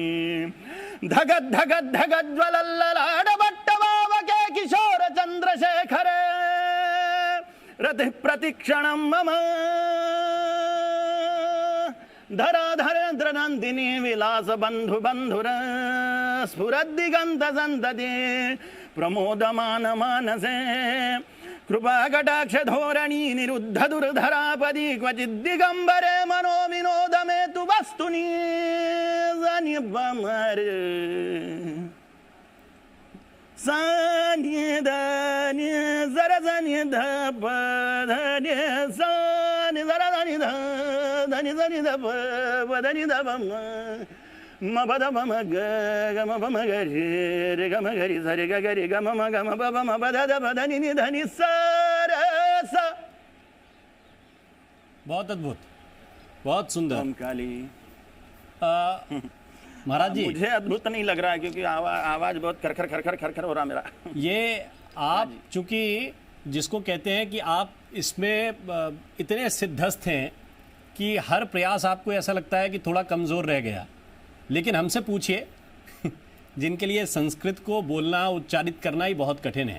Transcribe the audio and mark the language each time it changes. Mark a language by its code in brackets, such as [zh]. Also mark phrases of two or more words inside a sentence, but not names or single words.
[sa] धगद्धगद्धगज्ज्वलल्ललाडभट्टभावके किशोर चन्द्रशेखरे रतिः प्रतिक्षणं मम धराधरेन्द्रनन्दिनी विलास बन्धु बन्धुर स्फुरद्दिगन्त सन्तते प्रमोदमान मानसे कृपाकटाक्ष धोरणी निरुद्ध दुर्धरापदी क्वचिद्दिगम्बरे मनो विनोद मे तु वस्तुनि सनिपमरे सानि धनि सरसनि ध प धनि सानि सरसनि ध धनि सनि ध प धनि ध प म प ध प म ग ग म प म ग रि रे ग म ग रि स रे ग ग रि ग म म ग म प प म प ध ध प धनि नि धनि स रे स। [hi] बहुत अद्भुत, बहुत सुंदर। ओम काली। महाराज जी, मुझे अद्भुत नहीं लग रहा है क्योंकि आवाज बहुत खरखर खरखर खरखर हो रहा मेरा। ये आप चूंकि जिसको कहते हैं कि आप इसमें इतने सिद्धस्थ हैं कि हर प्रयास आपको ऐसा लगता है कि थोड़ा कमज़ोर रह गया, लेकिन हमसे पूछिए जिनके लिए संस्कृत को बोलना उच्चारित करना ही बहुत कठिन है।